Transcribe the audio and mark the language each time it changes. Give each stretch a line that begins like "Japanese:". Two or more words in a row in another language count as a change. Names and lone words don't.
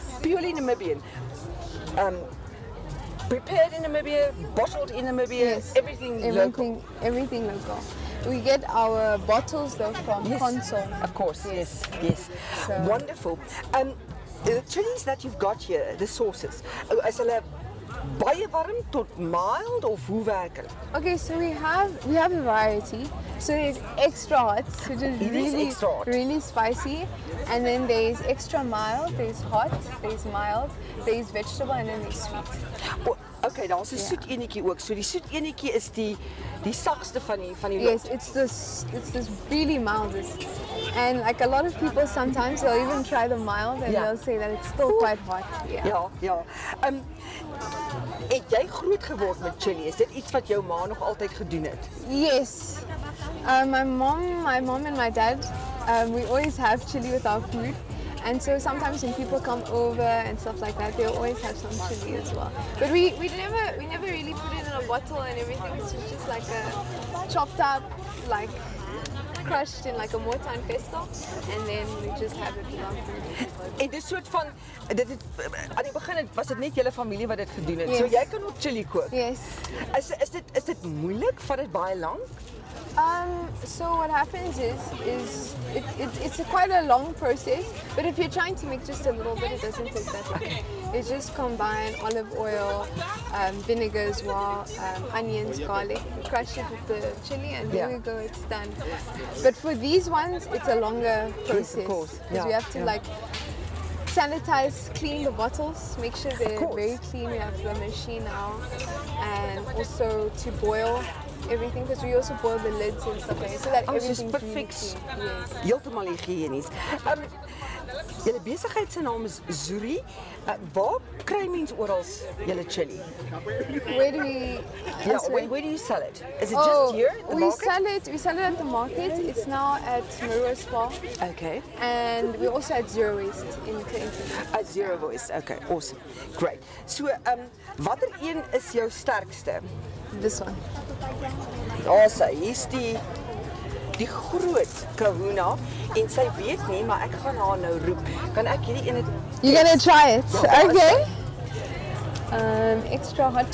English: Purely Namibian. Prepared in Namibia, bottled in Namibia, Yes. everything local. Everything local. We get our bottles though from Yes. Consol. Of course, yes. So- Wonderful. The chilies that you've got here, the sauces,
Afrikaans: is hulle baie warm tot mild of hoe werk hulle?
English: Okay, so we have a variety. So there's extra hot, which is It is extra hot. really spicy, and then there's extra mild. There's hot. There's mild. There's vegetable, and then there's sweet.
Afrikaans: Okay, daar's 'n soet enetjie ook. So die soet enetjie is die sagste van die
English: Yes, lot. it's this really mildest. And like a lot of people sometimes they'll even try the mild and Yeah. they'll say that it's still quite hot. Yeah.
Afrikaans: Ja. Het jy groot geword met chili? Is dit iets wat jou ma nog altyd gedoen het?
English: Yes. My mom and my dad, we always have chili with our food. And so sometimes when people come over and stuff like that, they'll always have some chili as well. But we never really put it in a bottle and everything. It's just like a chopped up, like crushed in like a mortar and pestle, and then we just have it with our food.
Afrikaans: En dis soort van aan die begin was dit net julle familie wat dit gedoen het.
English: Yes.
Afrikaans: So jy kan ook chili kook.
English: Yes.
Afrikaans: Is dit moeilik? Vat dit baie lank?
English: So what happens is it's quite a long process, but if you're trying to make just a little bit, it doesn't take that long. It's just combine olive oil, vinegar as well, onions, garlic, crush it with the chili, and there we go, it's done. But for these ones, it's a longer process. Yes, of course. Because we have to like sanitize, clean the bottles, make sure they're very clean. We have the machine now, and also to boil everything, because we also boil the lids and stuff like that, so that everything's really perfect. clean. Yes.
Afrikaans: Heeltemal higiënies. Julle besigheid se naam is Zuri. Waar kry mens oral julle chili?
English: Where do we? Where do you sell it? Is it just here at the we market? sell it at the market. It's now at Marua Spa, Okay. and we also at Zero Waste in Clinton. At Zero Waste. Okay, awesome. Great. So,
Afrikaans: watter een is jou sterkste?
English: This one.
Afrikaans: Hier's die groot kahuna en sy weet nie, maar ek gaan haar nou roep. Kan ek hierdie ene
English: You're gonna try it,
Afrikaans: Ja,
English: okay? Extra hot.